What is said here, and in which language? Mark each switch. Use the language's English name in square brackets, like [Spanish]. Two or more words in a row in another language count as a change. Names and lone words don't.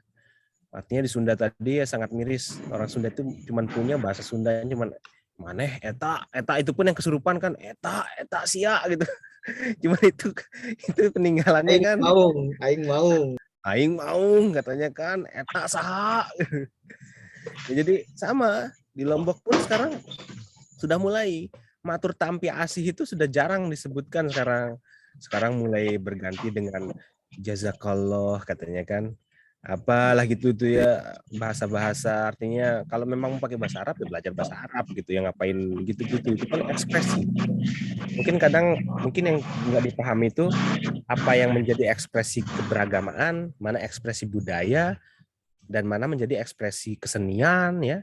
[Indonesian] Artinya di Sunda tadi ya sangat miris, orang Sunda itu cuma punya bahasa Sunda cuma [Sundanese] maneh eta [Indonesian] itu pun yang kesurupan kan [Sundanese] eta sia [Indonesian] gitu. Cuma itu peninggalannya kan [Sundanese] aing maung [Indonesian] katanya kan [Sundanese] eta saha. [Indonesian] Ya, jadi sama di Lombok pun sekarang mulai [Sasak] matur tampi asih [Indonesian] itu sudah jarang disebutkan sekarang mulai berganti dengan jazakallah katanya kan. Apalah gitu tuh ya, bahasa-bahasa, artinya kalau memang mau pakai bahasa Arab ya belajar bahasa Arab gitu ya, ngapain gitu-gitu, itu kan ekspresi. Mungkin yang nggak dipahami itu apa yang menjadi ekspresi keberagamaan, mana ekspresi budaya, dan mana menjadi ekspresi kesenian ya.